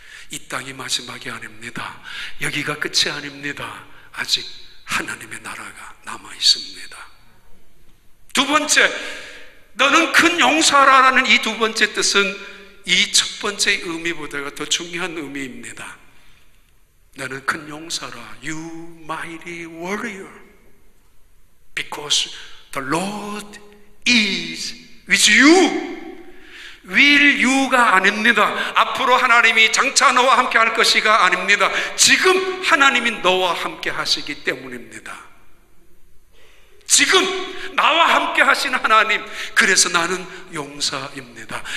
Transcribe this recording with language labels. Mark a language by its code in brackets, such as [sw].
[ko] 이 땅이 마지막이 아닙니다. 여기가 끝이 아닙니다. 아직 하나님의 나라가 남아 있습니다. 두 번째, 너는 큰 용사라는 이 두 번째 뜻은 이 첫 번째 의미보다가 더 중요한 의미입니다. 너는 큰 용사라. [en] You mighty warrior, because the Lord is with you. will you [ko] 가 아닙니다. 앞으로 하나님이 장차 너와 함께 할 것이가 아닙니다. 지금 하나님이 너와 함께 하시기 때문입니다. 지금 나와 함께 하시는 하나님, 그래서 나는 용사입니다.